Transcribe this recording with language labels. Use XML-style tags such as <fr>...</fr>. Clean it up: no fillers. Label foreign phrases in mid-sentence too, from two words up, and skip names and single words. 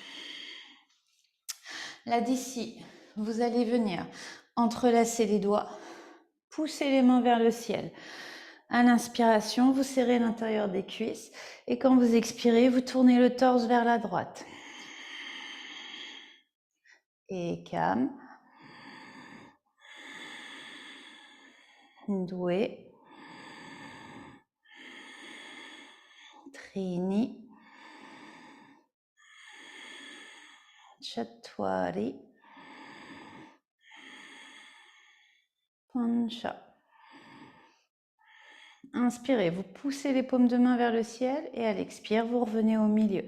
<fr>Là d'ici, vous allez venir entrelacer les doigts, pousser les mains vers le ciel. À l'inspiration, vous serrez l'intérieur des cuisses et quand vous expirez, vous tournez le torse vers la droite.</fr> <sa>एकम्। दुए. Trini. Chattuari. Pancha.</sa> <fr>Inspirez, vous poussez les paumes de main vers le ciel et à l'expire, vous revenez au milieu.</fr>